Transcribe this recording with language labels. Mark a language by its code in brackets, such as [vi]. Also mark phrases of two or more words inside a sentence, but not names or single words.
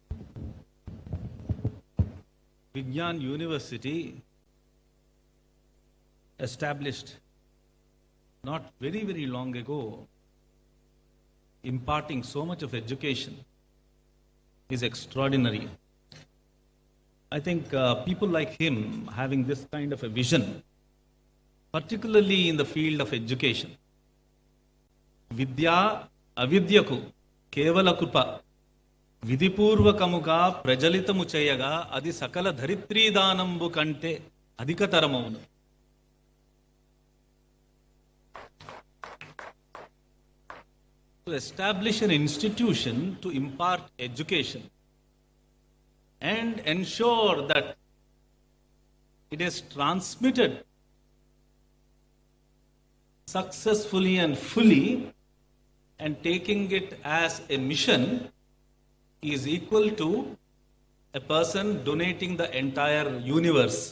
[en] Vignan University, established not very long ago, imparting so much of education, is extraordinary. I think people like him having this kind of a vision, particularly in the field of education. [te] విద్య అవిద్యకు కేవల కృప విధిపూర్వకముగా ప్రజలితము చేయగా అది సకల ధరిత్రీదానంబు కంటే అధికతరమవును. [en] To establish an institution to impart education and ensure that it is transmitted successfully and fully, and taking it as a mission is equal to a person donating the entire universe.